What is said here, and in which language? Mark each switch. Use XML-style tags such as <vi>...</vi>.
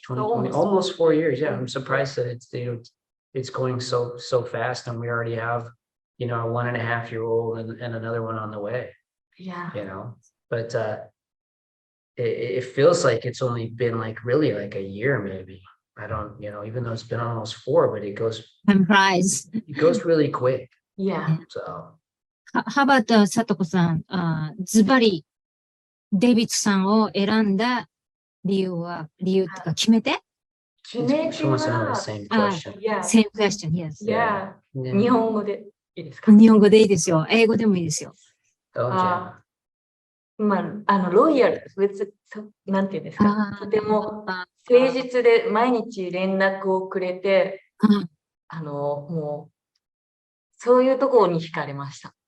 <en>2020, almost 4 years. Yeah, I'm surprised that it's going so fast, and we already have a 1.5-year-old and another one on the way. But it feels like it's only been like really like a year, maybe. I don't, even though it's been almost 4, but it goes really quick. Yeah. So how about Satoko-san?</en> <ja>ズバリデイビッドさんを選んだ理由っていうか、決め手</ja> <en>she wants to know the same question. Same question, yes.</en> <ja>Yeah. 日本語でいいですか？日本語でいいですよ。英語でもいいですよ。</ja> <en>Oh, yeah.</en> <ja>ロイヤル、なんていうんですか、とても誠実で毎日連絡をくれて、もう、そういうところに惹かれました。</ja>